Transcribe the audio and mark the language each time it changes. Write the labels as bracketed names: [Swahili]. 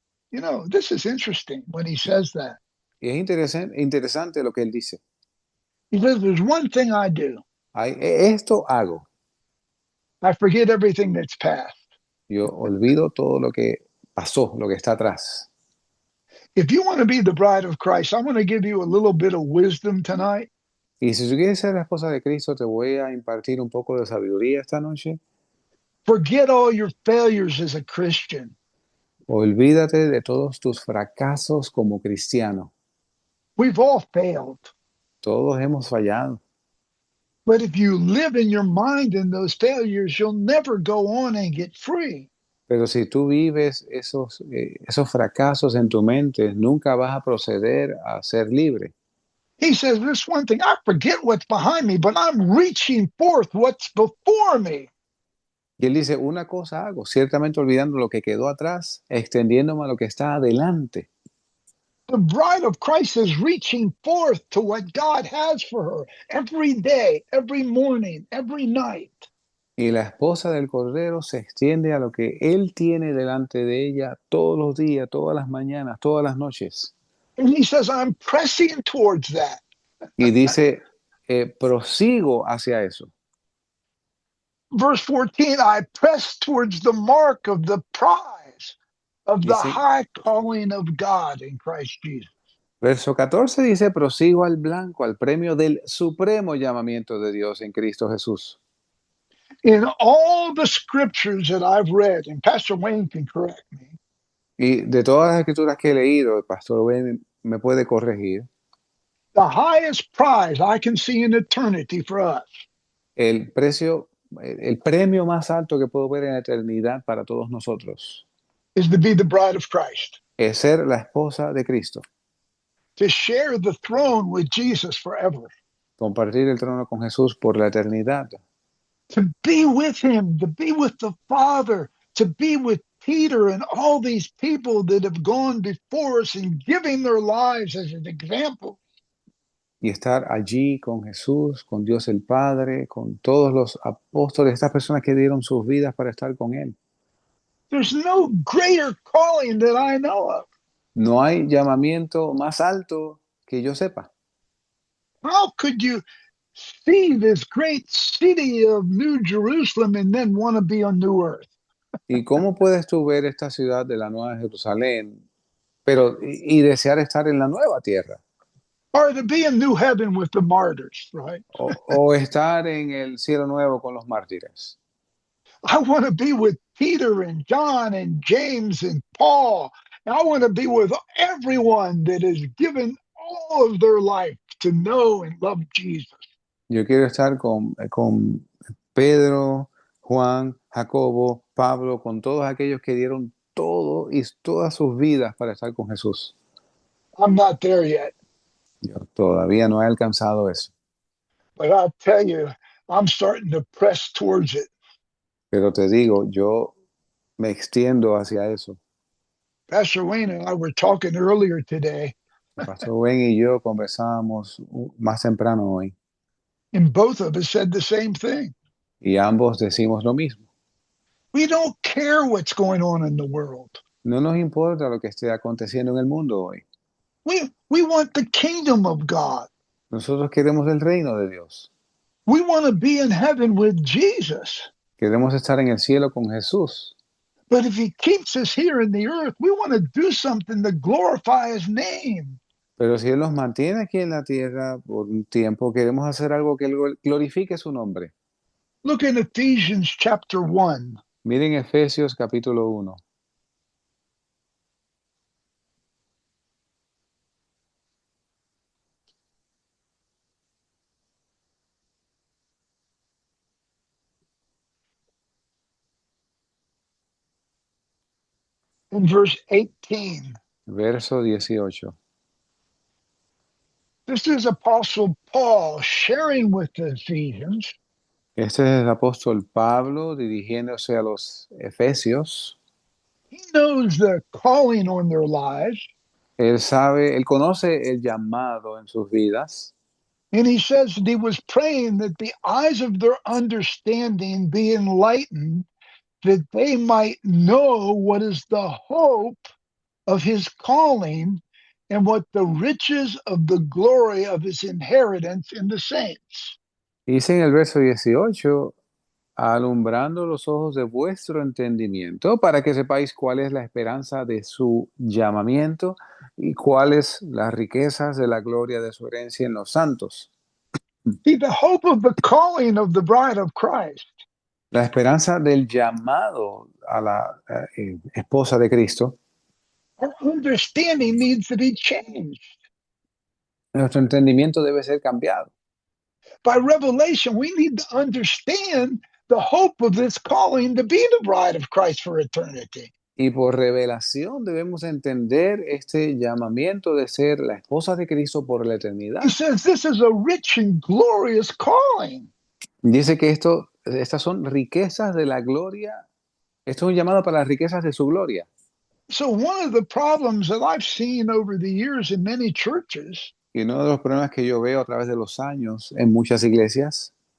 [English] You know, this is interesting when he says that. [Spanish] Y es interesante lo que Él dice. [English] He says, there's one thing I do. [Spanish] Esto hago. [English] I forget everything that's past. [Spanish] Yo olvido todo lo que pasó, lo que está atrás. [English] If you want to be the bride of Christ, I'm going to give you a little bit of wisdom tonight. [Spanish] Y si tú quieres ser la esposa de Cristo, te voy a impartir un poco de sabiduría esta noche. [English] Forget all your failures as a Christian. [Spanish] Olvídate de todos tus fracasos como cristiano. [English] We've all failed. [Spanish] Todos hemos fallado. [English] But if you live in your mind in those failures, you'll never go on and get free. [Spanish] Pero si tú vives esos fracasos en tu mente, nunca vas a proceder a ser libre. [English] He says, this one thing, I forget what's behind me, but I'm reaching forth what's before me. [Spanish] Y él dice, una cosa hago, ciertamente olvidando lo que quedó atrás, extendiéndome a lo que está adelante. [English] The bride of Christ is reaching forth to what God has for her every day, every morning, every night. [Spanish] Y la esposa del Cordero se extiende a lo que Él tiene delante de ella todos los días, todas las mañanas, todas las noches. [English] And he says, I'm pressing towards that. [Spanish] Y dice, prosigo hacia eso. [English] Verse 14, I press towards the mark of the prize of the [Spanish] Dice, [English] high calling of God in Christ Jesus. [Spanish] verso 14 dice, prosigo al blanco, al premio del supremo llamamiento de Dios en Cristo Jesús. [English] In all the scriptures that I've read, and Pastor Wayne can correct me, [Spanish] Y de todas las escrituras que he leído, el pastor Ben me puede corregir, [English] the highest prize I can see in eternity for us [Spanish] el premio más alto que puedo ver en la eternidad para todos nosotros [English] is to be the bride of Christ, [Spanish] es ser la esposa de Cristo, [English] to share the throne with Jesus forever, [Spanish] compartir el trono con Jesús por la eternidad, [English] to be with him, to be with the Father, to be with Peter and all these people that have gone before us and giving their lives as an example. [Spanish] y estar allí con Jesús, con Dios el Padre, con todos los apóstoles, estas personas que dieron sus vidas para estar con Él. [English] There's no greater calling that I know of. [Spanish] No hay llamamiento más alto que yo sepa. [English] How could you see this great city of New Jerusalem and then want to be on new earth? [Spanish] ¿Y cómo puedes tú ver esta ciudad de la Nueva Jerusalén, pero y desear estar en la nueva tierra? [English] Or to be in new heaven with the martyrs, right? [Spanish] O estar en el cielo nuevo con los mártires. [English] I want to be with Peter and John and James and Paul. And I want to be with everyone that has given all of their life to know and love Jesus. [Spanish] Yo quiero estar con Pedro, Juan, Jacobo, Pablo, con todos aquellos que dieron todo y todas sus vidas para estar con Jesús. [English] I'm not there yet, [Spanish] Yo todavía no he alcanzado eso, [English] but I'll tell you, I'm starting to press towards it. [Spanish] pero te digo, yo me extiendo hacia eso. [English] Pastor Wayne and I were talking earlier today, [Spanish] El pastor Ben y yo conversábamos más temprano hoy [English] and both of us said the same thing. [Spanish] y ambos decimos lo mismo. [English] We don't care what's going on in the world. [Spanish] No nos importa lo que esté aconteciendo en el mundo hoy. [English] We want the kingdom of God. [Spanish] Nosotros queremos el reino de Dios. [English] We want to be in heaven with Jesus. [Spanish] Queremos estar en el cielo con Jesús. [English] But if he keeps us here in the earth, we want to do something to glorify his name. [Spanish] Pero si Él nos mantiene aquí en la tierra por un tiempo, queremos hacer algo que glorifique su nombre. [English] Look in Ephesians chapter 1. [Spanish] Miren Efesios capítulo 1. [English] In verse 18. [Spanish] Verso 18. [English] This is Apostle Paul sharing with the Ephesians. [Spanish] Este es el apóstol Pablo dirigiéndose a los Efesios. [English] He knows the calling on their lives. [Spanish] Él sabe, él conoce el llamado en sus vidas. [English] And he says that he was praying that the eyes of their understanding be enlightened, that they might know what is the hope of his calling and what the riches of the glory of his inheritance in the saints. [Spanish] Dice en el verso 18, alumbrando los ojos de vuestro entendimiento, para que sepáis cuál es la esperanza de su llamamiento y cuáles las riquezas de la gloria de su herencia en los santos. [English] See, the hope of the calling of the bride of Christ, [Spanish] La esperanza del llamado a la esposa de Cristo. [English] our understanding needs to be changed. [Spanish] Nuestro entendimiento debe ser cambiado. [English] By revelation, we need to understand the hope of this calling to be the bride of Christ for eternity. [Spanish] Y por revelación debemos entender este llamamiento de ser la esposa de Cristo por la eternidad. [English] He says this is a rich and glorious calling. [Spanish] Dice que estas son riquezas de la gloria. Esto es un llamado para las riquezas de su gloria. [English] So one of the problems that I've seen over the years in many churches, [Spanish] Y uno de los problemas que yo veo a través de los años en muchas iglesias,